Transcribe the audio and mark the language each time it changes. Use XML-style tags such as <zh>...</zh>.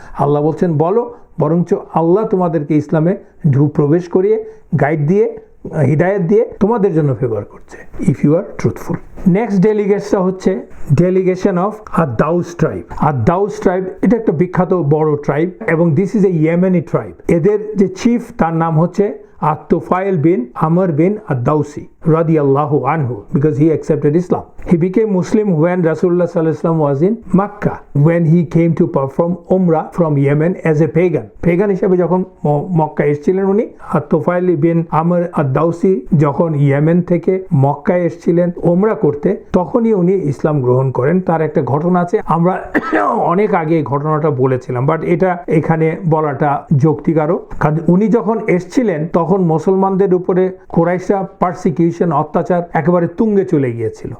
<bn>আল্লাহ বলছেন বলো, বরঞ্চ আল্লাহ তোমাদেরকে ইসলামে প্রবেশ করিয়ে গাইড দিয়ে হিদায়াত দিয়ে তোমাদের জন্য ফেভার করছে,</bn> <en>If you are truthful.</en> <bn>Next ডেলিগেশনটা হচ্ছে ডেলিগেশন অফ আদ-দাউস ট্রাইব। আদ-দাউস ট্রাইব এটা একটা বিখ্যাত বড় ট্রাইব এবং</bn> <en>This is a Yemeni tribe.</en> <bn>এদের যে চিফ তার নাম হচ্ছে At-Tufail bin Amr bin Ad-Dawsi radiyallahu anhu,</bn> <en>because he accepted Islam. He became Muslim when Rasulullah sallallahu alaihi wasallam was in Makkah, when he came to perform Umrah from Yemen as a pagan.</en> <bn>Pagan হিসেবে যখন মক্কা এসেছিলেন উনি, At-Tufail bin Amr Ad-Dawsi যখন Yemen থেকে মক্কায় এসেছিলেন ওমরা করতে, তখনই উনি ইসলাম গ্রহণ করেন। তার একটা ঘটনা আছে, আমরা অনেক আগে এই ঘটনাটা বলেছিলাম, বাট এটা এখানে বলাটা যৌক্তিকারক, কারণ উনি যখন এসেছিলেন তখন মুসলমানদের উপরে কুরাইশরা পারসিকিউশন, অত্যাচার একেবারে তুঙ্গে চলে গিয়েছিল।</bn>